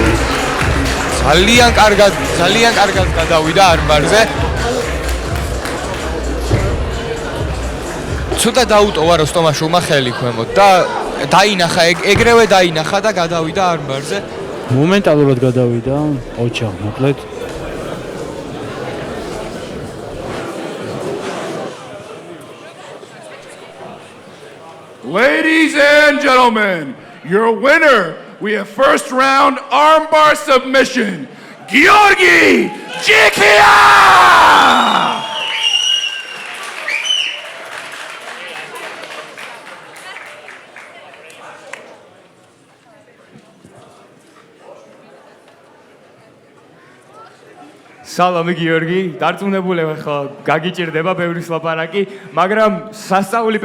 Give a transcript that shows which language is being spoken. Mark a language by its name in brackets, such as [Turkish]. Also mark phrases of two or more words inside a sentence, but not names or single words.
[Georgian] ძალიან კარგად გადავიდა არმბარზე. ცოტა დაუტოვა როსტომაშვილმა ხელი ქვემოთ და დაინახა, ეგრევე დაინახა და გადავიდა არმბარზე. მომენტალურად გადავიდა ოჩა, მოკლედ. [English] Ladies and gentlemen, your winner, we have first round armbar submission, Georgi Jikia! [Georgian] სალამი გიორგი, დარწმუნებულებ ხო გაგიჭირდება ბევრი ლაპარაკი, მაგრამ სასწაული